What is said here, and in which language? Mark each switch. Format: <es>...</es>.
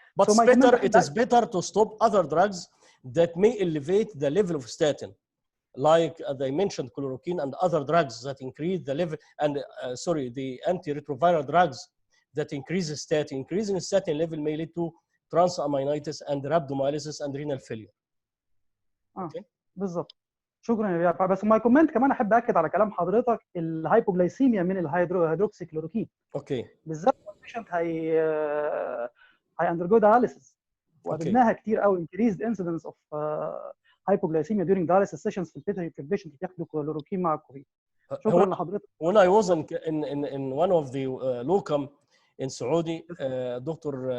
<en>But so it is better to stop other drugs that may elevate the level of statin, like as I mentioned, chloroquine and other drugs that increase the level, and the antiretroviral drugs that increase statin. Increasing statin level may lead to transaminitis and rhabdomyolysis and renal failure.</en> <ar>Okay. بالظبط. شكرا يا رياض. بس</ar> <en>my comment</en> <ar>كمان احب اكد على كلام حضرتك، الهايبوغلايسيميا من الهيدروكسي كلوروكين. اوكي. بالذات البيشنت هي</ar> <en>undergo dialysis,</en> <ar>وقابلناها كتير قوي</ar> <en>increased incidence of hypoglycemia during dialysis sessions</en> <ar>في البيشنت بياخدوا كلوروكين مع الكوفيد. شكرا لحضرتك.</ar> <en>When I was in one of the locum in Saudi, Dr.</en>